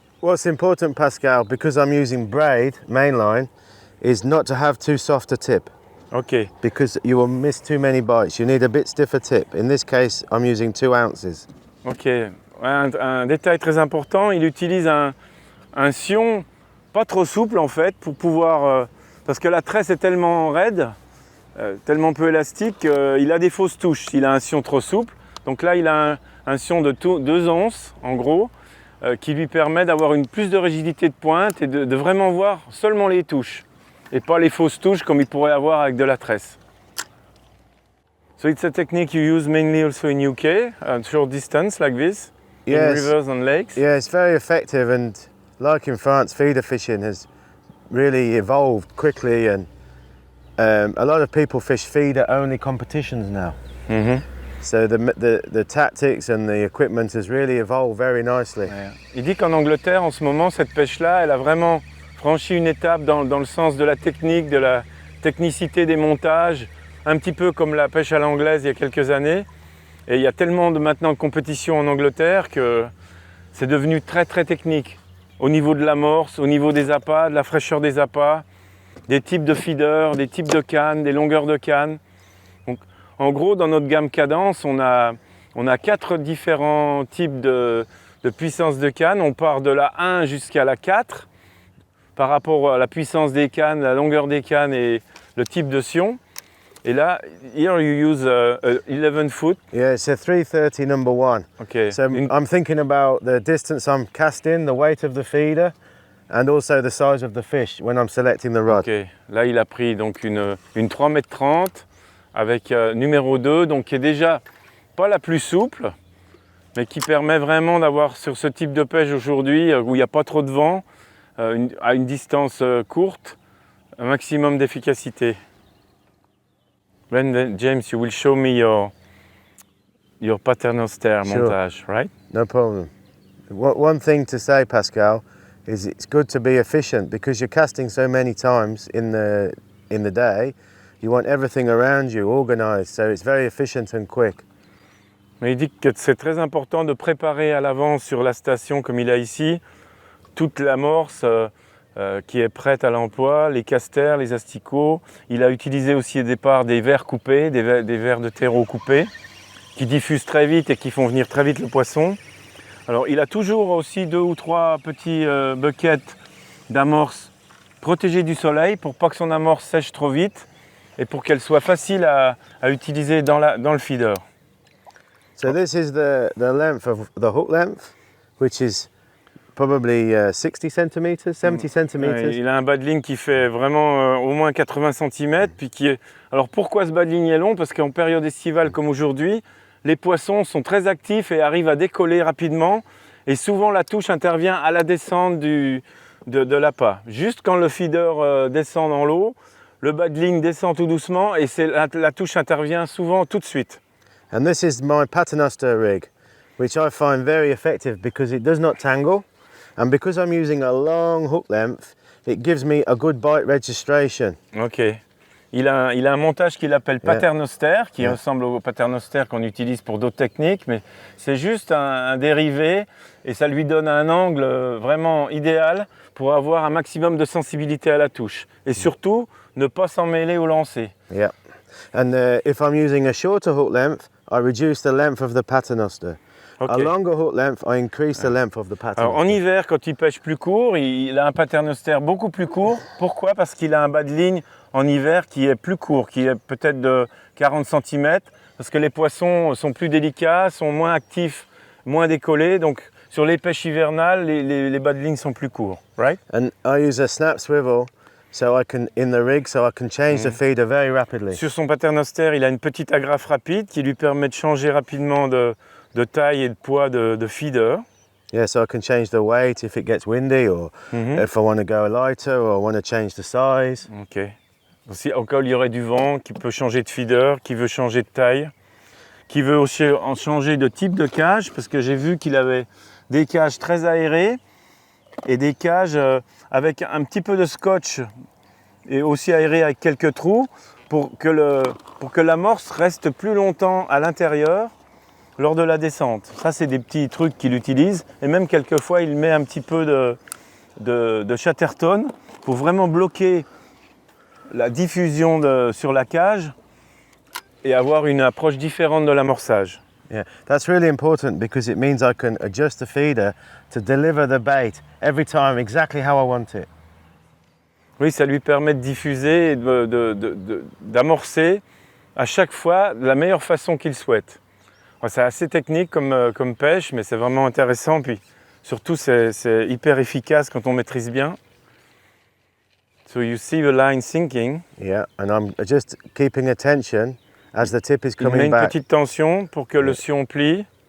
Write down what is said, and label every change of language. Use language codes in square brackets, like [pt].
[en] What's important, Pascal, because I'm using braid mainline, is not to have too soft a tip, Ok. because you will miss too many bites. You need a bit stiffer tip. In this case, I'm using 2 ounces. Ok. [fr] Ouais, un détail très important, il utilise un sion pas trop souple en fait pour pouvoir... parce que la tresse est tellement raide, tellement peu élastique qu'il a des fausses touches. Il a un sion trop souple. Donc là, il a un sion de 2 onces en gros, qui lui permet d'avoir plus de rigidité de pointe et de vraiment voir seulement les touches et pas les fausses touches comme il pourrait avoir avec de la tresse. [en] So it's a technique you use mainly also in UK, short distance like this, in Yes. rivers and lakes. Yeah, it's very effective, and like in France, feeder fishing has really evolved quickly, and a lot of people fish feeder-only competitions now. Mhm. So the tactics and the equipment has really evolved very nicely. [fr] Ouais. Il dit qu'en Angleterre, en ce moment, cette pêche-là, elle a vraiment franchi une étape dans le sens de la technique, de la technicité des montages, un petit peu comme la pêche à l'anglaise il y a quelques années. Et il y a tellement maintenant de compétitions en Angleterre que c'est devenu très très technique. Au niveau de l'amorce, au niveau des appâts, de la fraîcheur des appâts, des types de feeders, des types de cannes, des longueurs de cannes. Donc, en gros, dans notre gamme Cadence, on a 4 différents types de puissance de canne. On part de la 1 jusqu'à la 4 par rapport à la puissance des cannes, la longueur des cannes et le type de sion. Et là, [en] here you use 11 foot. Yeah, it's a 330 number 1. Okay. So I'm thinking about the distance I'm casting, the weight of the feeder, and also the size of the fish when I'm selecting the rod. Ok. [fr] Là, il a pris donc une 3,30 m avec numéro 2, donc qui est déjà pas la plus souple, mais qui permet vraiment d'avoir sur ce type de pêche aujourd'hui, où il n'y a pas trop de vent, à une distance courte, un maximum d'efficacité. [en] Then James, you will show me your paternoster Sure. montage, right? No problem. One thing to say, Pascal, is it's good to be efficient because you're casting so many times in the day. You want everything around you organised, so it's very efficient and quick. [fr] Mais il dit que c'est très important de préparer à l'avance sur la station, comme il a ici, toute l'amorce qui est prête à l'emploi, les casters, les asticots. Il a utilisé aussi au départ des vers coupés, des vers de terreau coupés, qui diffusent très vite et qui font venir très vite le poisson. Alors il a toujours aussi 2 ou 3 petits buckets d'amorce protégés du soleil pour pas que son amorce sèche trop vite et pour qu'elle soit facile à utiliser dans le feeder. [en] So this is the length of the hook length, which is probably 60 centimeters, 70 centimeters. [fr] Il a un bas de ligne qui fait vraiment au moins 80 cm. Alors pourquoi ce bas de ligne est long? Parce qu'en période estivale comme aujourd'hui, les poissons sont très actifs et arrivent à décoller rapidement. Et souvent la touche intervient à la descente de l'appât. Juste quand le feeder descend dans l'eau, le bas de ligne descend tout doucement et la touche intervient souvent tout de suite. [en] And this is my paternoster rig, which I find very effective because it does not tangle. And because I'm using a long hook length, it gives me a good bite registration. Ok. [fr] Il a un montage qu'il appelle paternoster, qui [en] Yeah. [fr] ressemble au paternoster qu'on utilise pour d'autres techniques, mais c'est juste un dérivé et ça lui donne un angle vraiment idéal pour avoir un maximum de sensibilité à la touche. Et surtout, ne pas s'en mêler au lancer. [en] Yeah. And if I'm using a shorter hook length, I reduce the length of the paternoster. Ok. A longer hook length, I increase the length of the paternoster. [fr] Alors en hiver, quand il pêche plus court, il a un paternoster beaucoup plus court. Pourquoi? Parce qu'il a un bas de ligne en hiver qui est plus court, qui est peut-être de 40 cm, parce que les poissons sont plus délicats, sont moins actifs, moins décollés. Donc sur les pêches hivernales, les bas de ligne sont plus courts, [en] right? And I use a snap swivel in the rig so I can change the feeder very rapidly. [fr] Sur son paternoster, il a une petite agrafe rapide qui lui permet de changer rapidement de taille et de poids de feeder. [en] Yeah, so I can change the weight if it gets windy or if I want to go lighter or I want to change the size. Ok. [fr] Aussi, au cas où il y aurait du vent, qui peut changer de feeder, qui veut changer de taille, qui veut aussi en changer de type de cage, parce que j'ai vu qu'il avait des cages très aérées et des cages avec un petit peu de scotch et aussi aérées avec quelques trous pour que l'amorce reste plus longtemps à l'intérieur. lors de la descente. Ça, c'est des petits trucs qu'il utilise. Et même quelquefois, il met un petit peu de chatterton pour vraiment bloquer la diffusion sur la cage et avoir une approche différente de l'amorçage. [en] Yeah, that's really important because it means I can adjust the feeder to deliver the bait every time exactly how I want it. [fr] Oui, ça lui permet de diffuser et d'amorcer à chaque fois de la meilleure façon qu'il souhaite. C'est assez technique comme pêche, mais c'est vraiment intéressant. Puis surtout, c'est hyper efficace quand on maîtrise bien. [en] So you see the line sinking. Yeah, and I'm just keeping attention as the tip is [fr] Il met [en] coming [fr] une [en] back. [fr] petite tension pour que le sion plie.